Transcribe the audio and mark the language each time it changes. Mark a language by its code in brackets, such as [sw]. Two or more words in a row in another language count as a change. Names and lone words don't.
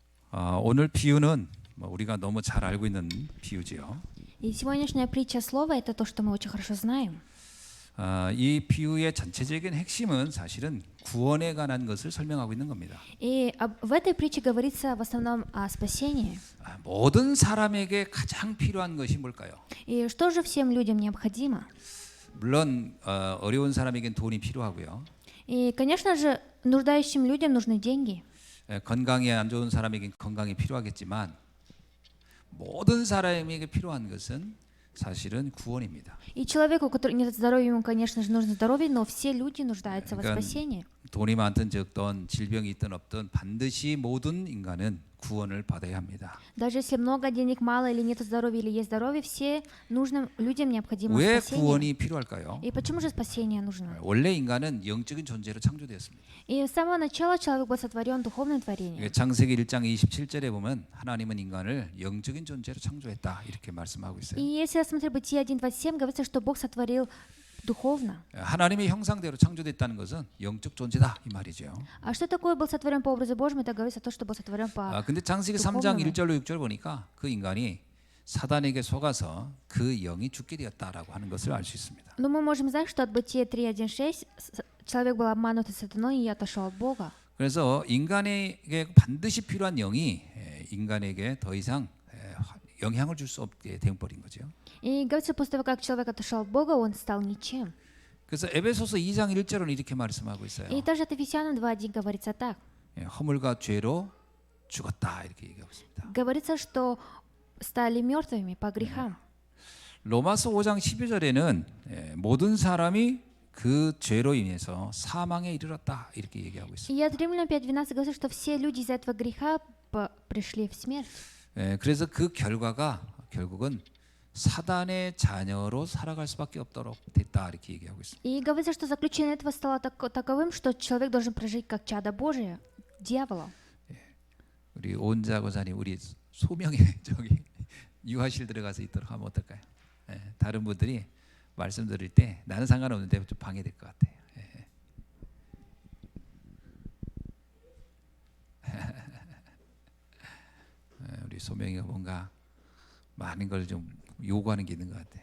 [ko] 오늘 비유는 우리가 너무 잘 알고 있는 비유지요. [ru] И сегодняшняя притча слова – это то, что мы очень хорошо знаем. [ko] 이 비유의 전체적인 핵심은 사실은 구원에 관한 것을 설명하고 있는 겁니다. [ru] И в этой притче говорится в основном о спасении. [ko] 모든 사람에게 가장 필요한 것이 뭘까요? [ru] И что же всем людям необходимо? [ko] 물론 어려운 사람에겐 돈이 필요하고요. [ru] И, конечно же, нуждающим людям нужны деньги. [ko] 건강이 안 좋은 사람에겐 건강이 필요하겠지만 모든 사람에게 필요한 것은 사실은 구원입니다. [ru] И человеку, у которого нет здоровья, ему, конечно же, нужно здоровье, но все люди нуждаются во спасении. [ko] 돈이 많든 적든 질병이 있든 없든 반드시 모든 인간은 구원을 받아야 합니다. [ru] Даже если много денег, мало или нет здоровья, или есть здоровье, все нужным людям необходимо [ko] 왜 [ru] спасение. [ko] 구원이 필요할까요? [ru] И почему же спасение нужно? [ko] 원래 인간은 영적인 존재로 창조되었습니다. [ru] И с самого начала человек был сотворен духовным творением. [ko] 창세기 1장 27절에 보면 하나님은 인간을 영적인 존재로 창조했다 이렇게 말씀하고 있어요. [ru] И если рассмотреть Бытие 1:27, говорится, что Бог сотворил духовно. [ko] 하나님의 형상대로 창조됐다는 것은 영적 존재다 이 말이죠. [ru] А что такое был сотворен по образу Божьему? Это говорится то, что был сотворен по [ko] 근데 창세기 3장 1절로 6절 보니까 그 인간이 사단에게 속아서 그 영이 죽게 되었다라고 하는 것을 알 수 있습니다. [ru] Но мы можем знать, что от Бытия 3:1-6 человек был обманут сатаной и отошел от Бога. [ko] 그래서 인간에게 반드시 필요한 영이 인간에게 더 이상 영향을 줄 수 없게 되어버린 거죠. [ru] И говорится, после того, как человек отошел от Бога, он стал ничем. [ko] 그래서 에베소서 2장 1절은 이렇게 말씀하고 있어요. [ru] И также от Ефесянам 2:1 говорится так. [ko] 허물과 죄로 죽었다 이렇게 얘기하고 있습니다. [ru] Говорится, что стали мертвыми по грехам. [ko] 로마서 5장 12절에는 모든 사람이 그 죄로 인해서 사망에 이르렀다 이렇게 얘기하고 있습니다. [ru] И от Римлянам 5:12 говорится, что все люди из-за этого греха пришли в смерть. [ko] 그래서 그 결과가 결국은 사단의 자녀로 살아갈 수밖에 없도록 됐다 이렇게 얘기하고 있습니다. [ru] И говорится, что заключение этого стало таковым, что человек должен прожить как чадо Божие, дьявола. [ko] 우리 오은자 고사님 우리 소명에 저기 유아실 들어가서 있도록 하면 어떨까요? 다른 분들이 말씀 드릴 때 나는 상관없는데 좀 방해될 것 같아요. 우리 소명이가 뭔가 많은 걸 좀 요구하는 게 있는 것 같아요.